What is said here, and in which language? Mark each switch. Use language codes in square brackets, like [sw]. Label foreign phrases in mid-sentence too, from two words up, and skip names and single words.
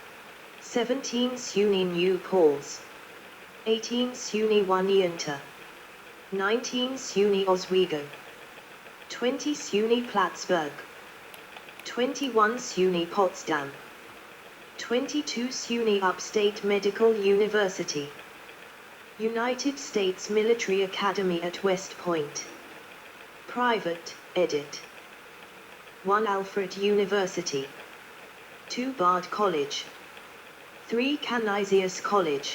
[en] 17 SUNY New Paltz. 18 SUNY Oneonta. 19 SUNY Oswego. 20 SUNY Plattsburgh. 21 SUNY Potsdam. 22 SUNY Upstate Medical University. United States Military Academy at West Point. Private, edit. 1 Alfred University. 2 Bard College. 3 Canisius College.